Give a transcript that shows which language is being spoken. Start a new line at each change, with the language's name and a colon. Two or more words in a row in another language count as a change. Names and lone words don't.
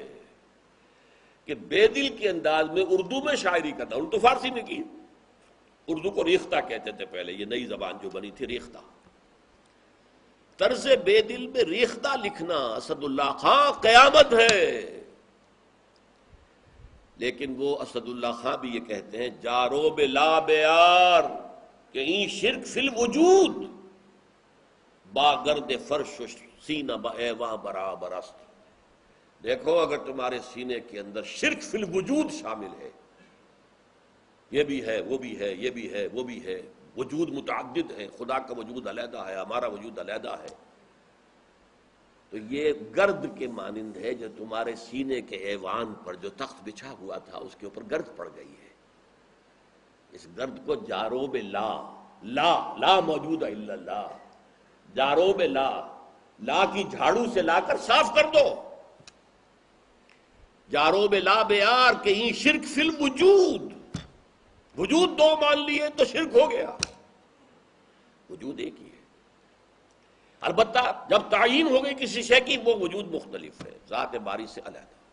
Urdu: کہ بیدل کے انداز میں اردو میں شاعری کرتا، اردو فارسی میں کی، اردو کو ریختہ کہتے تھے پہلے، یہ نئی زبان جو بنی تھی ریختہ. طرز بیدل میں ریختہ لکھنا اسد اللہ خان قیامت ہے. لیکن وہ اسد اللہ خان بھی یہ کہتے ہیں
Persian: جارو بلا بیار کہ این
Arabic: شرک فی الوجود
Persian: با گرد فرش و سینہ با ایواں برابر است.
Urdu: دیکھو اگر تمہارے سینے کے اندر
Arabic: شرک فی الوجود
Urdu: شامل ہے، یہ بھی ہے وہ بھی ہے یہ بھی ہے وہ بھی ہے، وجود متعدد ہے، خدا کا وجود علیحدہ ہے، ہمارا وجود علیحدہ ہے، تو یہ گرد کے مانند ہے جو تمہارے سینے کے ایوان پر جو تخت بچھا ہوا تھا اس کے اوپر گرد پڑ گئی ہے. اس گرد کو جاروب لا،
Arabic: لا لا موجود الا اللہ،
Urdu: جاروب لا، لا کی جھاڑو سے لا کر صاف کر دو.
Persian: جاروب لا بیار کہ
Urdu: یہ
Arabic: شرک فی الوجود،
Urdu: وجود 2 مان لیے تو شرک ہو گیا، وجود ایک ہی ہے. البتہ جب تعین ہو گئی کسی شے کی وہ وجود مختلف ہے، ذات باری سے علیحدہ.